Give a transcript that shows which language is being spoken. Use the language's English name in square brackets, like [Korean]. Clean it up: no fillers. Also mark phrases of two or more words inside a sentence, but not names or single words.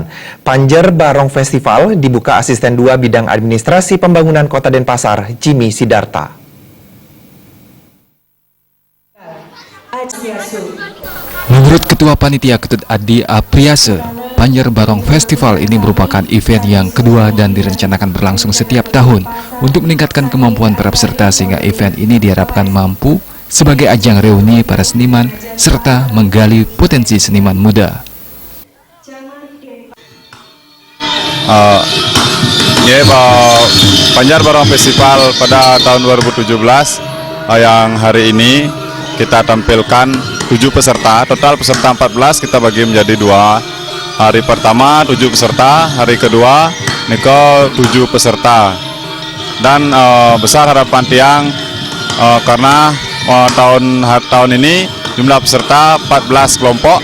[Indonesian] Panjer Barong Festival dibuka Asisten 2 Bidang Administrasi Pembangunan Kota Denpasar, Jimmy Sidarta. Menurut Ketua Panitia Ketut Adi Apriase, Panjer Barong Festival ini merupakan event yang kedua dan direncanakan berlangsung setiap tahun untuk meningkatkan kemampuan para peserta sehingga event ini diharapkan mampu sebagai ajang reuni para seniman serta menggali potensi seniman muda. Panjer Barong Festival pada tahun 2017 yang hari ini kita tampilkan 7 peserta, total peserta 14 kita bagi menjadi 2. Hari pertama 7 peserta, hari kedua Niko 7 peserta. Dan besar harapan Tiang karena tahun ini jumlah peserta 14 kelompok.